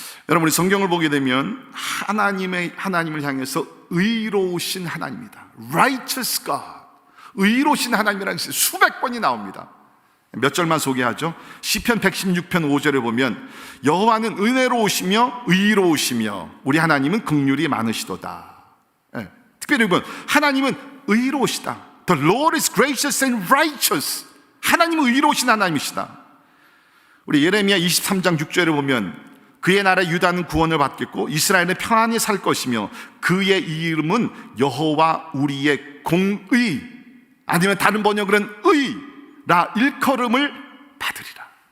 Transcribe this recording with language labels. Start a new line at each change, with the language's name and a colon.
Korean: 여러분, 우리 성경을 보게 되면 하나님을 향해서 의로우신 하나님이다,
English: Righteous God,
Korean: 의로우신 하나님이라는 것이 수백 번이 나옵니다. 몇 절만 소개하죠. 시편 116편 5절에 보면 여호와는 은혜로우시며 의로우시며 우리 하나님은 긍휼이 많으시도다. 특별히 보면 하나님은 의로우시다.
English: The Lord is gracious and righteous.
Korean: 하나님은 의로우신 하나님이시다. 우리 예레미야 23장 6절에 보면 그의 나라 유다는 구원을 받겠고 이스라엘은 평안히 살 것이며 그의 이름은 여호와 우리의 공의, 아니면 다른 번역은 의라 일컬음을 받으리라.